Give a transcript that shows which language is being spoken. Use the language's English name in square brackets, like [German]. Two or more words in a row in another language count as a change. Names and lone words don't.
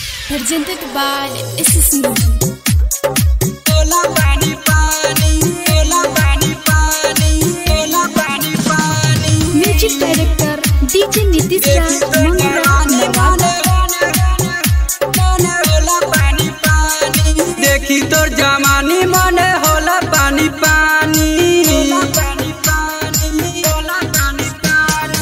[English] presented by SS Movie. [Chhattisgarhi] ओला पानी पानी, ओला पानी पानी, ओला पानी पानी. [English] Music director DJ Nitish Raj Mangura Nevada. [Chhattisgarhi] ओला पानी पानी, देखी तोर जमानी मने होला पानी पानी, ओला पानी पानी, ओला पानी पानी।